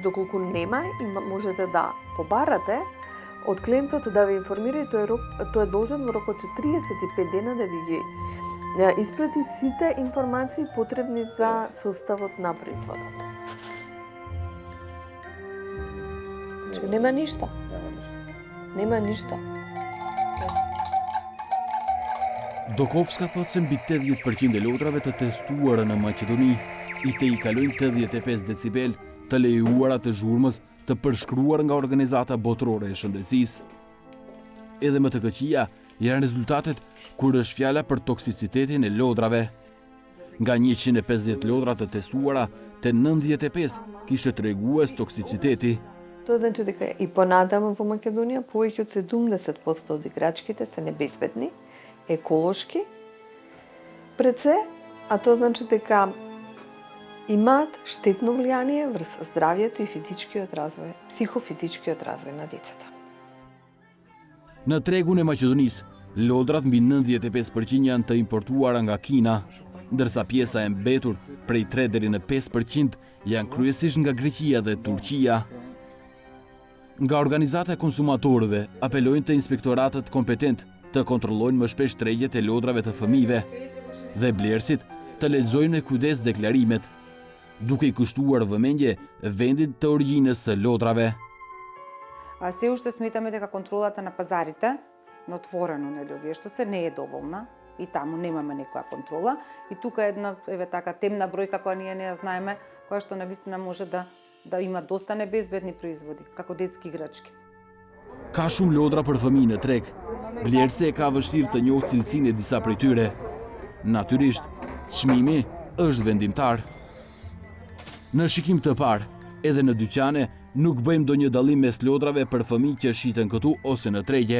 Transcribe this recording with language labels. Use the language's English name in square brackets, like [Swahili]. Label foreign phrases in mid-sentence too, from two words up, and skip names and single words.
[Macedonian] Доколку нема, можете да побарате од клиентот да ве информира и тој е должен во рок од 45 дена да ви ги испрати сите информации потребни за составот на производот. Нема ништо. Нема ништо. [Albanian] Доковска thot se mbi 80% e lodhrave të testuara në Maqedoni i të i kalojnë 85 decibel të lejuara të zhurmës të përshkruar nga organizata botërore e shëndetësisë. Edhe më të këqija janë rezultatet kur është fjala për toksicitetin e lodrave. Nga 150 lodra të testuara, te 95 kishte tregues toksiciteti. [Macedonian] Тоа значи дека и понатаму во Македонија повеќе од 70% од играчките се небезбедни, еколошки, пред се, а тоа значи дека имаат штетно влијание врз здравјето и физичкиот развој, психофизичкиот развој на децата. [Albanian] Në tregun e Maqedonisë, lodrat mbi 95% janë të importuara nga Kina, ndërsa pjesa e mbetur prej 3 deri në 5% janë kryesisht nga Greqia dhe Turqia. Nga organizata e konsumatorëve apelojnë të inspektoratët kompetent të kontrollojnë më shpesh tregjet e lodrave të fëmijëve dhe blerësit të lexojnë me kujdes deklarimet, duke i kushtuar vëmendje vendit të origjinës së lodrave. [Macedonian] Се уште сметаме дека контролата на пазарите на отворено, нели, овие што се не е доволна и таму немаме некоја контрола и тука е една така темна бројка која ние не ја знаеме, која што навистина може да има доста небезбедни производи, како детски играчки. [Albanian] Ka shumë lodra për fëmijë në treg. Blerësi e ka vështirë të njohë cilësinë e disa prej tyre. Natyrisht, çmimi është vendimtar. Në shikim të parë, edhe në dyqane nuk bëjmë ndonjë dallim mes lodrave për fëmijë që shiten këtu ose në tregje.